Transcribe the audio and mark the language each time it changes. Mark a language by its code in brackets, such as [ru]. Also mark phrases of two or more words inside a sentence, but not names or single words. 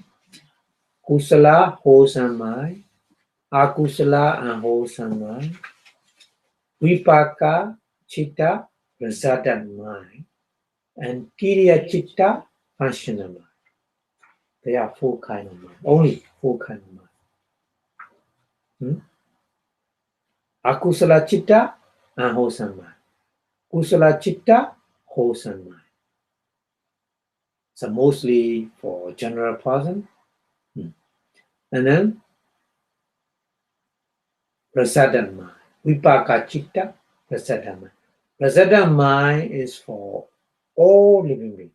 [en] Kusala, wholesome mind, akusala, unwholesome mind, [pi] vipaka, chitta, [en] resultant mind, and [pi] kiriya chitta, [en] functional mind. There are 4 kind of mind, only 4 kind of mind. [pi] Akusala chitta, [en] unwholesome mind. [pi] Kusala chitta, [en] wholesome mind. So mostly for general person. And then resultant mind, [pi] vipaka chitta, [en] resultant mind. Rasada mind is for all living beings.